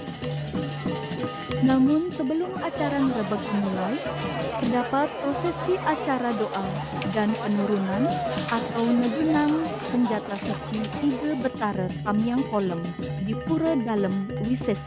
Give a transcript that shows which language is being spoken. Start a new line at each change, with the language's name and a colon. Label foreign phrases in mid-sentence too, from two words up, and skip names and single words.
Indonesian: Namun sebelum acara ngerebek dimulai, terdapat prosesi acara doa dan penurunan atau nedunang senjata suci Ide Betara Tamiang Kolem di Pura Dalem Wisese.